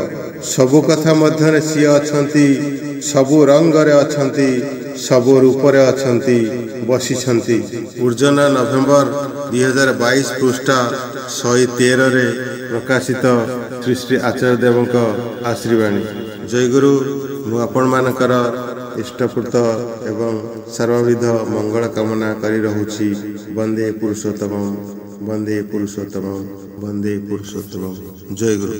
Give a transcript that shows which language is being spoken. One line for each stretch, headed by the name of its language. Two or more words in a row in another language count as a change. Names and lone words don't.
Odia: ସବୁ କଥା ମଧ୍ୟରେ ସି ଅଛନ୍ତି, ସବୁ ରଙ୍ଗରେ ଅଛନ୍ତି, ସବୁ ରୂପରେ ଅଛନ୍ତି, ବସିଛନ୍ତି। ଉର୍ଜନା ନଭେମ୍ବର 2022 ପୃଷ୍ଠା 113 ରେ ପ୍ରକାଶିତ ଶ୍ରୀ ଶ୍ରୀ ଆଚାର୍ଯ୍ୟ ଦେବଙ୍କ ଆଶୀର୍ବାଣୀ। ଜୟଗୁରୁ ମୁଁ ଆପଣ ମାନଙ୍କର ଇଷ୍ଟପୂର୍ତ୍ତ ଏବଂ ସର୍ବବିଧ ମଙ୍ଗଳ କାମନା କରି ରହୁଛି। ବନ୍ଦେ ପୁରୁଷୋତ୍ତମ, ବନ୍ଦେ ପୁରୁଷୋତ୍ତମ, ବନ୍ଦେ ପୁରୁଷୋତ୍ତମ। ଜୟଗୁରୁ।